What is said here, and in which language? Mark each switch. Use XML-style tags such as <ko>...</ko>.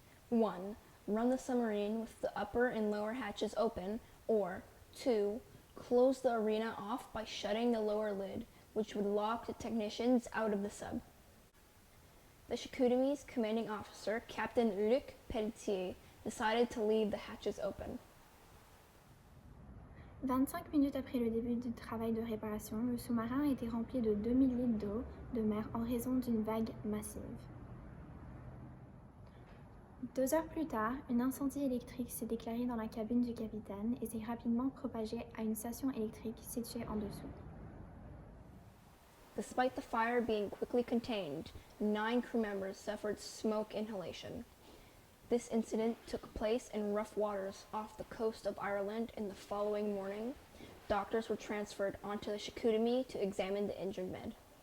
<en>1. Run the submarine with the upper and lower hatches open, or 2. Close the arena off by shutting the lower lid, which would lock the technicians out of the sub. The Chicoutimi's commanding officer, Captain Luc Pelletier, decided to leave the hatches open.</en> <fr>25 minutes après le début du travail de réparation, le sous-marin a été rempli de 2000 litres d'eau de mer en raison d'une vague massive. 2 heures plus tard, un incendie électrique s'est déclaré dans la cabine du capitaine et s'est rapidement propagé à une station électrique située en dessous.</fr> <en>Despite the fire being quickly contained, 9 crew members suffered smoke inhalation. This incident took place in rough waters off the coast of Ireland. In the following morning, doctors were transferred onto the Chicoutimi to examine the injured men.</en>